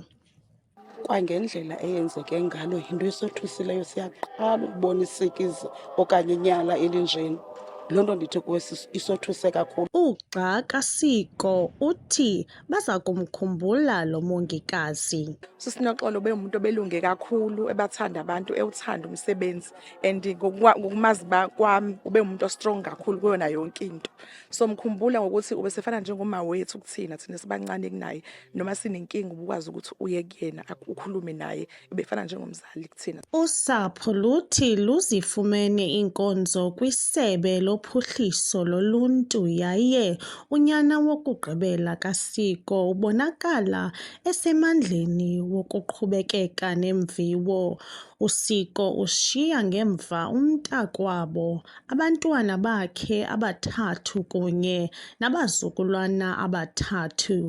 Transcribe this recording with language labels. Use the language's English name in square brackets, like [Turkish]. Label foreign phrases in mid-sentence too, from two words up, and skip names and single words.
[Xhosa] Kwangendlela eyenzeke ngalo yinto esothusileyo, siyaqala ukubona isikizi okanye inyala elinjeni. Loo nto ndithi kuwe isothuse kakhulu. Ugxa kaSiko uthi baza kumkhumbula lo mongikazi. [Zulu] USinoxolo bengumuntu obelunge kakhulu, ebathanda abantu, ewuthanda umsebenzi, and ngokumazi kwami ube umuntu ostrong kakhulu kuyona yonke into. So mkhumbula ngokuthi ubesefana njengoma wethu kuthina, thina sibancane kunaye, noma sinenkinga ubukwazi ukuthi uye kuyena ukhulume naye, ubefana njengomzali kuthina. [Xhosa] Usapho luthi luzifumene iinkonzo kwisebe lophuhliso loluntu yaye unyana wokugqibela kaSiko ubonakala esemandleni wokuqhubekeka nemviwo. USiko ushiya ngemva umntakwabo, abantwana bakhe abathathu kunye nabazukulwana abathathu.